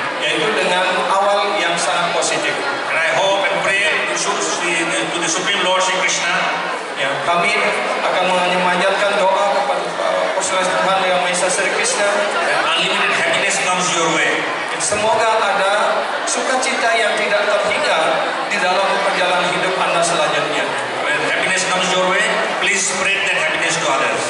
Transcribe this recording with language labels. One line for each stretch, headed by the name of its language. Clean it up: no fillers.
Indonesian: yaitu dengan awal yang sangat positif.
English: And I hope and pray to the Supreme Lord Sri Krishna,
Indonesian: Ya, kami akan memanjatkan doa kepada Pusat Tuhan Yang Maha Esa Sri Krishna.
English: that unlimited happiness comes your way.
Indonesian: Semoga ada sukacita yang tidak terhingga di dalam perjalanan hidup Anda selanjutnya.
English: When happiness comes your way, please spread that happiness to others.